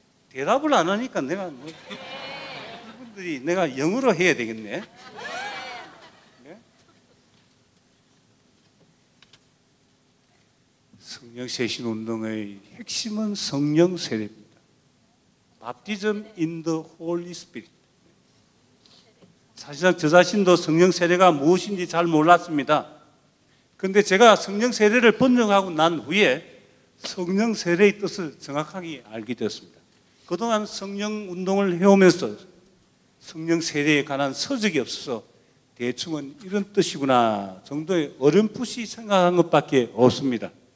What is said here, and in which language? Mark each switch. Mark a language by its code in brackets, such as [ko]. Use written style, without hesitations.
[ko] 대답을 안 하니까 내가 이분들이 내가 영어로 해야 되겠네. 네? 성령 세신 운동의 핵심은 성령 세례입니다. [en] Baptism in the Holy Spirit. [ko] 사실상 저 자신도 성령 세례가 무엇인지 잘 몰랐습니다. 그런데 제가 성령 세례를 번역하고 난 후에 성령 세례의 뜻을 정확하게 알게 되었습니다. 그동안 성령 운동을 해오면서 성령 세례에 관한 서적이 없어서 대충은 이런 뜻이구나 정도의 어렴풋이 생각한 것밖에 없습니다.